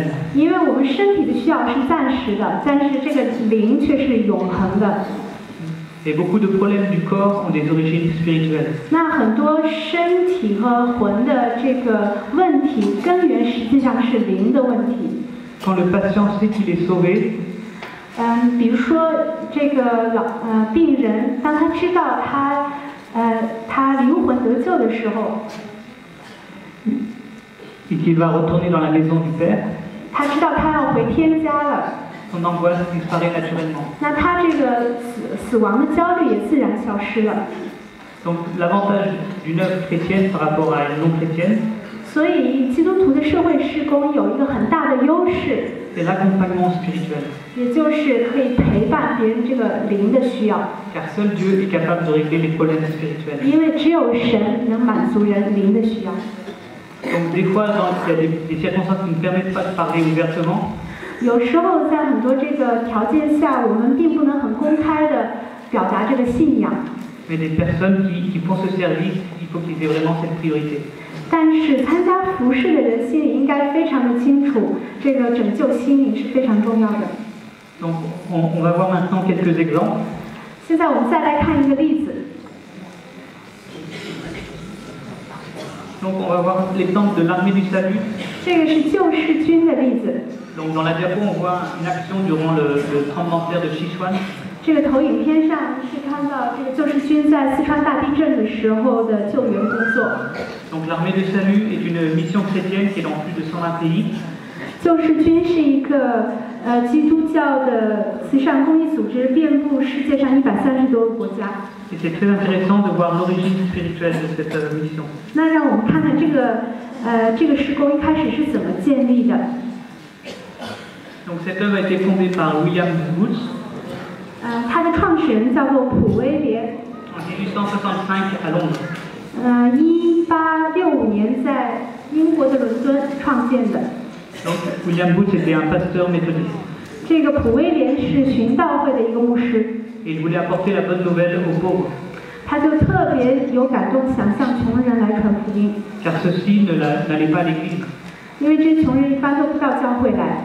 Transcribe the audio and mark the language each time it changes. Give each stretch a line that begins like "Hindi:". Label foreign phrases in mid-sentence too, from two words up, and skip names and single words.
Chinese: 因为我们身体的需要是暂时的，但是这个灵却是永恒的。
French: Et beaucoup de problèmes du corps ont des origines spirituelles.
Chinese: 那很多身体和魂的这个问题根源实际上是灵的问题。
French: Quand le patient sait qu'il est sauvé,
Chinese: 比如说这个病人，当他知道他灵魂得救的时候，
French: et qu'il va retourner dans la maison du Père,
Chinese: 他知道他要回天家了，
French: son angoisse disparaît naturellement.
Chinese: 那他这个死亡的焦虑也自然消失了。
French: Donc l'avantage d'une œuvre chrétienne par rapport à une non chrétienne,
Chinese: 所以基督徒的社会事工有一个很大的优势，
French: c'est l'accompagnement spirituel.
Chinese: 也就是可以陪伴别人这个灵的需要，
French: Car seul Dieu est capable de régler les problèmes spirituels.
Chinese: 因为只有神能满足人灵的需要。
French: Donc des fois, il y a des circonstances qui ne permettent pas de parler ouvertement.
Chinese: 有时候在很多这个条件下，我们并不能很公开的表达这个信仰。
French: Mais des personnes qui font ce service, il faut qu'ils aient vraiment cette priorité.
Chinese: 但是参加服事的人心里应该非常的清楚，这个拯救心灵是非常重要的。
French: Donc on va voir maintenant quelques exemples.
Chinese: 现在我们再来看一个例子。
French: Donc on va voir l'exemple de l'armée du salut.
Chinese: 这个是救世军的例子。
French: Donc dans la diapo, on voit une action durant le tremblement de terre de Sichuan.
Chinese: 这个投影片上是看到这个救世军在四川大地震的时候的救援工作。
French: Donc l'armée du salut est une mission chrétienne qui est dans plus de 120 pays.
Chinese: 救世军是一个基督教的慈善公益组织，遍布世界上130多个国家。
French: Et c'est très intéressant de voir l'origine spirituelle de cette mission.
Chinese: 那让我们看看这个事工一开始是怎么建立的。
French: Donc cette œuvre a été fondée par William Booth
Chinese: 他的创始人叫做普威廉。
French: en 1865 à Londres.
Chinese: 1865 年在英国的伦敦创建的。
French: Donc William Booth était un pasteur méthodiste.
Chinese: 这个普威廉是寻道会的一个牧师。
French: Et il voulait apporter la bonne nouvelle aux pauvres.
Chinese: 他就特别有感动，想向穷人来传福音。
French: Car ceux-ci n'allaient pas à l'église.
Chinese: 因为这些穷人一般都不到教会来。